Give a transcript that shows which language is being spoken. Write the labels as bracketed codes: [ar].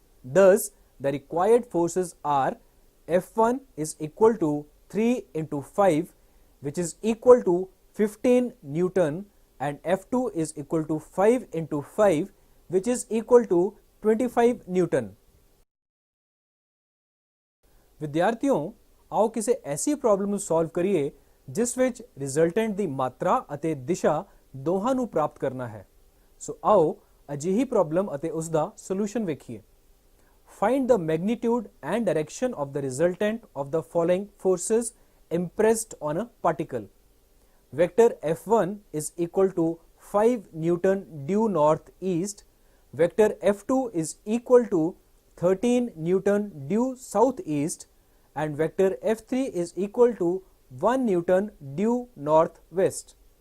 [en] Thus, the required forces are F1 is equal to 3 into 5, which is equal to 15 Newton, and F2 is equal to 5 into 5, which is equal to 25 Newton. [pa] ਵਿਦਿਆਰਥੀਓ, ਆਓ ਕਿਸੇ ਐਸੀ problem ਨੂੰ solve ਕਰੀਏ ਜਿਸ ਵਿੱਚ resultant ਦੀ ਮਾਤਰਾ ਅਤੇ ਦਿਸ਼ਾ ਦੋਹਾਂ ਨੂੰ ਪ੍ਰਾਪਤ ਕਰਨਾ ਹੈ। ਸੋ ਆਓ ਅਜਿਹੀ ਪ੍ਰੋਬਲਮ ਅਤੇ ਉਸ ਦਾ ਸੋਲੂਸ਼ਨ ਵੇਖੀਏ। [en] Find the magnitude and direction of the resultant of the following forces impressed on a particle. Vector F1 is equal to 5 Newton due northeast. Vector F2 is equal to 13 Newton due southeast, and vector F3 is equal to 1 Newton due northwest.